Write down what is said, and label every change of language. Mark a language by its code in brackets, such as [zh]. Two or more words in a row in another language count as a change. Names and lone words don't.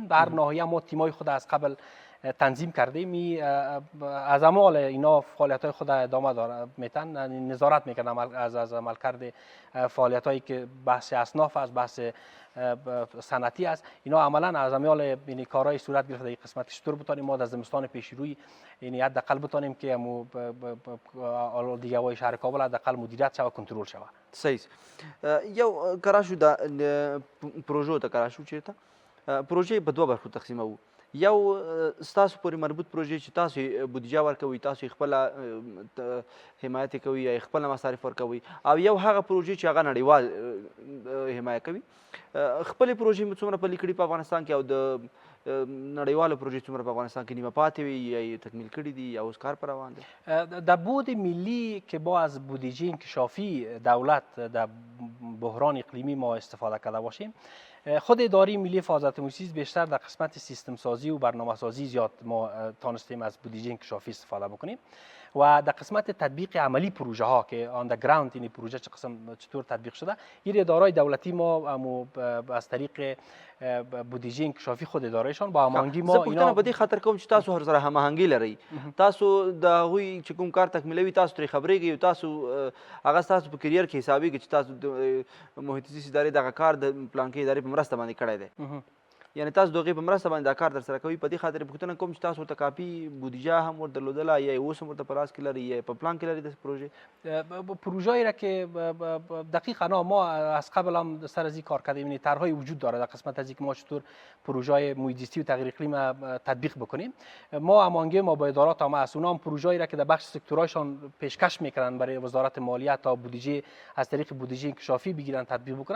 [fa] در ناحیه ما تیمای خود از قبل تنظیم کردیم، از اعمال اینا فعالیت‌های خود ادامه داره میتن، نظارت میکنن از عملکرد فعالیت‌هایی که بحث اصناف است، بحث صنعتی است، اینا عملا از اعمال یعنی کارهای صورت گرفته. در قسمت چطور بتونیم ما در زمستان پیش روی یعنی حداقل بتونیم که آلودگی هوای شهر کابل حداقل مدیریت شود، کنترل شود. صحیح. [ps] یو کراشو د پروژو ته کراشو چیرته پروژې په دوه برخو تقسیموو. یو ستاسو پورې مربوط پروژې چې تاسو بودیجه ورکوئ، تاسو خپله حمایت کوي یا خپله مصارف ورکوئ، او یو هغه پروژې چې هغه نړیوال حمایه کوي. خپلې پروژې مو څومره پلي کړي په افغانستان کې او د نړیوالو پروژې څومره په افغانستان کې نیمه پاتې وي یا یې تکمیل کړي دي یا اوس کار پر روان دی؟ [fa] در بود ملی که با از بودجه انکشافی دولت در بحران اقلیمی ما استفاده کرده باشیم، خود اداره ملی حفاظت محیط زیست بیشتر در قسمت سیستم سازی و برنامه سازی زیاد ما تانستیم از بودجه انکشافی استفاده بکنیم و در قسمت تطبیق عملی پروژه ها که آن گراوند این پروژه چطور تطبیق شده، این ادارای دولتی ما از طریق بودجه انکشافی خود ادارهشان با هماهنگی ما [ps] اینا په دې خاطر کوم چې تاسو هر سره هماهنګي لرئ، تاسو د هغوی چې کوم کار تکمیلوي تاسو ترې خبرېږئ او تاسو هغه ستاسو په کیریر کې حسابېږي چې تاسو د محیط زیست ادارې دغه کار د پلانکې ادارې په مرسته باندې کړی دی، یعنی تاسو د هغې په مرسته باندې دا کار ترسره کوئ. په دې خاطر پوښتنه کوم چې تاسو ورته کافي بودیجه هم ور درلودله یا یې اوس هم ورته په لاس کې لرئ یا په پلان کې لرئ داسې پروژې؟ [fa] پروژه‌ای را که دقیقاً ما از قبل هم سر از این کار کردیم، یعنی طرح‌های وجود داره در قسمت از اینکه ما چطور پروژه‌های محیط زیستی و تغییر اقلیم تطبیق بکنیم. ما هماهنگی ما با ادارات هم هست، اونها هم پروژه‌ای را که در بخش سکتورهایشان پیشکش میکنن برای وزارت مالیه تا بودجه از طریق بودجه انکشافی بگیرن تطبیق بکنن.